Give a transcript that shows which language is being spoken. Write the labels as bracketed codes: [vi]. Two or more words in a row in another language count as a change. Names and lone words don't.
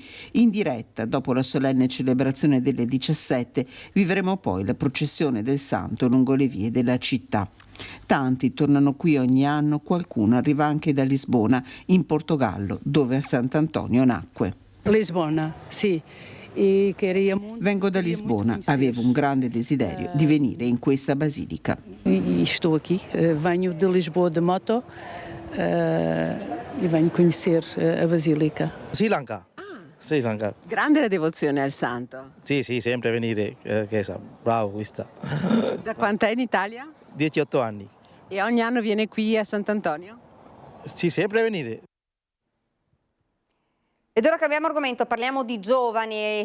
[it] In diretta, dopo la solenne celebrazione delle 17, vivremo poi la processione del Santo lungo le vie della città. Tanti tornano qui ogni anno, qualcuno arriva anche da Lisbona, in Portogallo, dove a Sant'Antonio nacque. Lisbona, sì. Vengo da Lisbona, avevo un grande desiderio di venire in questa basilica. [pt] Estou aqui, venho de Lisboa de moto e venho conhecer a basílica. [it] Sri Lanka. Sri Lanka. Grande la devozione al santo. Sì, sempre venire, bravo questa. Da quant'è in Italia? 18 anni. E ogni anno viene qui a Sant'Antonio? Sì, sempre venire. Ed ora cambiamo argomento, parliamo di giovani.